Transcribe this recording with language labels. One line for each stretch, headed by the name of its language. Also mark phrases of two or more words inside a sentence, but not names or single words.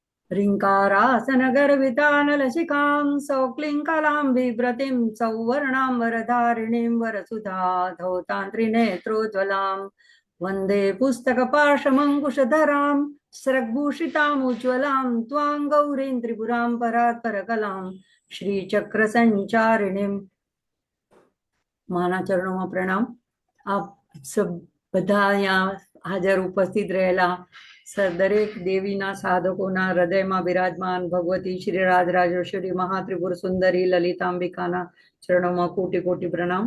Sanskrit: ह्रीङ्कारासनगर्वितानलशिखां सौक्लिङ्कलां बिभ्रतीं सौवर्णां वरधारिणीं वरसुधा धौतान्त्रिनेत्रोज्ज्वलां वन्दे पुस्तकपाशमङ्कुशधरां स्रग्भूषितामुज्ज्वलां त्वां गौरीं त्रिपुरां परात्परकलां श्रीचक्रसञ्चारिणीं।
Gujarati: માના ચરણોમાં પ્રણામ।
Hindi: आप सब
Gujarati: બધા અહીંયા હાજર ઉપસ્થિત રહેલા દરેક દેવીના સાધકોના હૃદયમાં બિરાજમાન ભગવતી શ્રી રાજરાજેશ્વરી મહાત્રિપુર સુંદરી લલિતાંબિકાના ચરણોમાં કોટી કોટી પ્રણામ।